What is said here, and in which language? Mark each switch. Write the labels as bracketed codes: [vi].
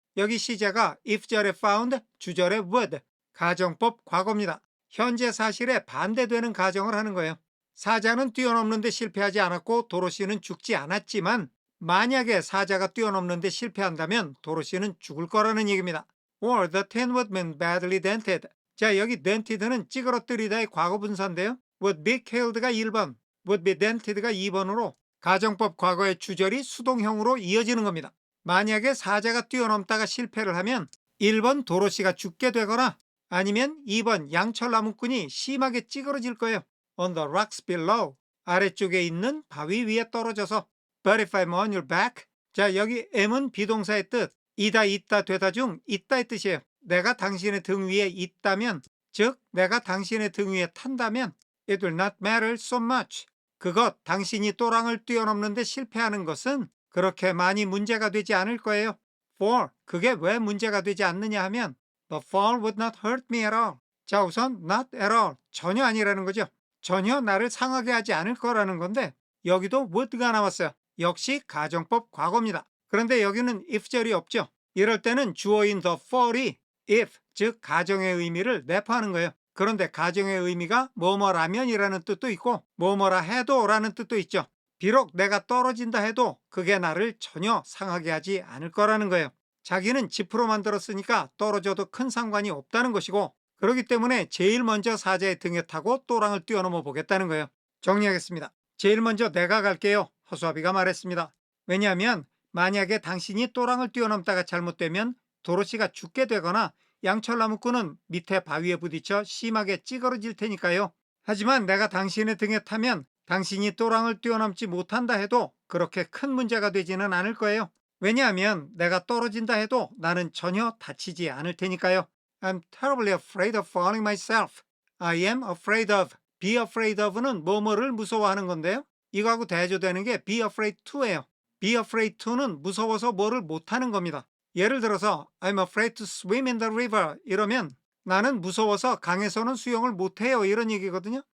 [ko] 여기 시제가 if 절에 found, 주절에 would. 가정법 과거입니다. 현재 사실에 반대되는 가정을 하는 거예요. 사자는 뛰어넘는 데 실패하지 않았고 도로시는 죽지 않았지만 만약에 사자가 뛰어넘는 데 실패한다면 도로시는 죽을 거라는 얘기입니다. [en] Or the tin would be badly dented. [ko] 자, 여기 dented는 찌그러뜨리다의 과거 분사인데요. would be killed가 1번, would be dented가 2번으로 가정법 과거의 주절이 수동형으로 이어지는 겁니다. 만약에 사자가 뛰어넘다가 실패를 하면 1번 도로시가 죽게 되거나 아니면 2번 양철나무꾼이 심하게 찌그러질 거예요. [en] On the rocks below. [ko] 아래쪽에 있는 바위 위에 떨어져서. [en] But if I'm on your back. [ko] 자, 여기 am은 비동사의 뜻. 이다 있다 되다 중 있다의 뜻이에요. 내가 당신의 등 위에 있다면, 즉 내가 당신의 등 위에 탄다면 [en] It will not matter so much. [ko] 그것, 당신이 또랑을 뛰어넘는 데 실패하는 것은 그렇게 많이 문제가 되지 않을 거예요. For, 그게 왜 문제가 되지 않느냐 하면 [en] The fall would not hurt me at all. [ko] 자, 우선 not at all, 전혀 아니라는 거죠. 전혀 나를 상하게 하지 않을 거라는 건데 여기도 would가 나왔어요. 역시 가정법 과거입니다. 그런데 여기는 if절이 없죠. 이럴 때는 주어인 the fall이 if, 즉 가정의 의미를 내포하는 거예요. 그런데 가정의 의미가 뭐뭐라면이라는 뜻도 있고 뭐뭐라 해도 라는 뜻도 있죠. 비록 내가 떨어진다 해도 그게 나를 전혀 상하게 하지 않을 거라는 거예요. 자기는 지프로 만들었으니까 떨어져도 큰 상관이 없다는 것이고, 그렇기 때문에 제일 먼저 사자의 등에 타고 또랑을 뛰어넘어 보겠다는 거예요. 정리하겠습니다. 제일 먼저 내가 갈게요. 허수아비가 말했습니다. 왜냐하면 만약에 당신이 또랑을 뛰어넘다가 잘못되면 도로시가 죽게 되거나 양철나무꾼은 밑에 바위에 부딪혀 심하게 찌그러질 테니까요. 하지만 내가 당신의 등에 타면 당신이 또랑을 뛰어넘지 못한다 해도 그렇게 큰 문제가 되지는 않을 거예요. 왜냐하면 내가 떨어진다 해도 나는 전혀 다치지 않을 테니까요. [en] I'm terribly afraid of falling myself. I am afraid of. [ko] Be afraid of는 뭐뭐를 무서워하는 건데요. 이거하고 대조되는 게 be afraid to예요. be afraid to는 무서워서 뭐를 못하는 겁니다. 예를 들어서 [en] I'm afraid to swim in the river [ko] 이러면 나는 무서워서 강에서는 수영을 못해요 이런 얘기거든요.